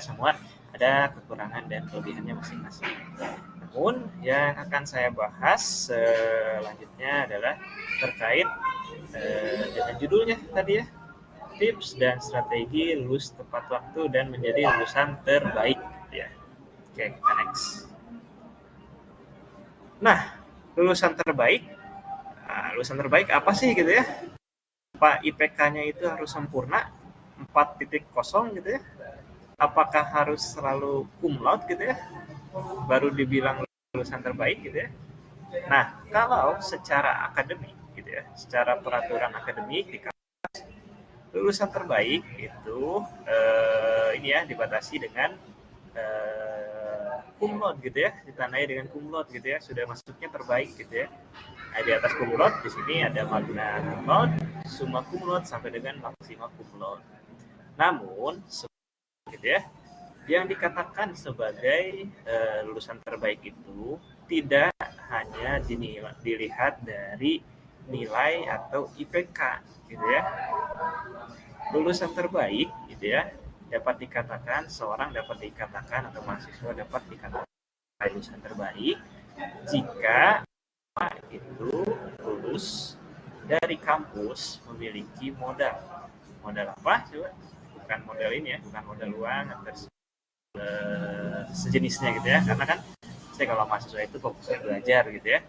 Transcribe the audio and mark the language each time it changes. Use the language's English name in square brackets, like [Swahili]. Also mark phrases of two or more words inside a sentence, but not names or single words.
[Indonesian] Semua ada kekurangan dan kelebihannya masing-masing. Namun yang akan saya bahas selanjutnya adalah terkait dengan judulnya tadi ya, tips dan strategi lulus tepat waktu dan menjadi lulusan terbaik ya. Oke, kita next. Nah, lulusan terbaik apa sih gitu ya? Apa IPK-nya itu harus sempurna 4.0 gitu ya? Apakah harus selalu [Latin] cum laude [Indonesian] gitu ya? Baru dibilang lulusan terbaik gitu ya? Nah, kalau secara akademik gitu ya, secara peraturan akademik di lulusan terbaik itu ini ya dibatasi dengan [Latin] cum laude [Indonesian] gitu ya, ditandai dengan [Latin] cum laude [Indonesian] gitu ya, sudah masuknya terbaik gitu ya. Nah, di atas [Latin] cum laude [Indonesian] di sini ada [Latin] magna cum laude, summa cum laude [Indonesian] sampai dengan [Latin] maksima cum laude. [Indonesian] Namun gitu ya, yang dikatakan sebagai lulusan terbaik itu tidak hanya dilihat dari nilai atau IPK gitu ya. Lulusan terbaik gitu ya dapat dikatakan atau mahasiswa dapat dikatakan lulusan terbaik jika itu lulus dari kampus memiliki modal apa coba, bukan modal ini ya, bukan modal uang atau sejenisnya gitu ya, karena kan saya kalau mahasiswa itu fokusnya belajar gitu ya.